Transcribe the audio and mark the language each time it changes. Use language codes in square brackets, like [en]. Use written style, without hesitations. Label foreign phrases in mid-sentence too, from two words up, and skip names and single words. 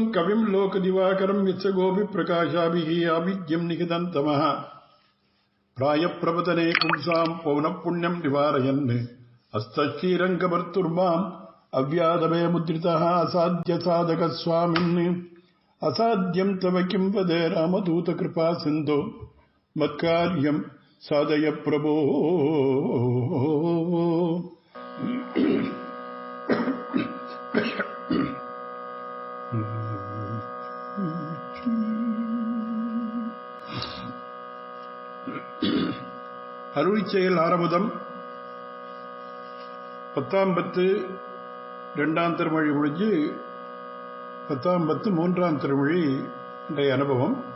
[sa] कविम् लोकदिवाकरम् यस्य गोपिप्रकाशाभिः आविद्यम् निहितन्तमः प्रायप्रपतने पुंसाम् पौनःपुण्यम् निवारयन् हस्तश्रीरङ्गभर्तुर्माम् अव्याधभयमुद्रितः असाध्यसाधकस्वामिन् असाध्यम् तव किम् वदे रामदूतकृपा सिन्धो मत्कार्यम् साधय प्रभो। [ta] அருளிச்செயல் ஆரம்பம் 10 2ஆம் திருமொழி முடிஞ்சு 10 3ஆம் திருமொழி இன்றைய அனுபவம்.